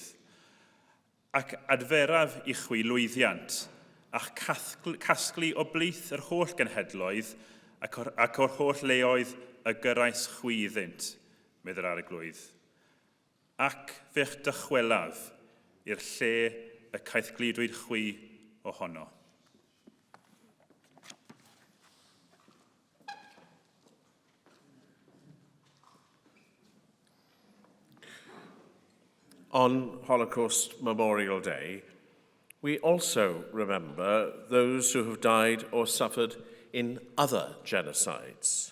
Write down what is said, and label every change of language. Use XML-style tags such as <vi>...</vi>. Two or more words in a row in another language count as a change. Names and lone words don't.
<cy>Ac adferaf i chwi lwyddiant, a'ch casglu o blith yr holl genhedloedd ac o'r holl leoedd y gyrraes chwi iddynt, medda'r arglwydd. Ac fe'ch dychwelaf i'r lle y caethgludwyd chwi ohono.</cy> <en>On Holocaust Memorial Day, we also remember those who have died or suffered in other genocides.</en>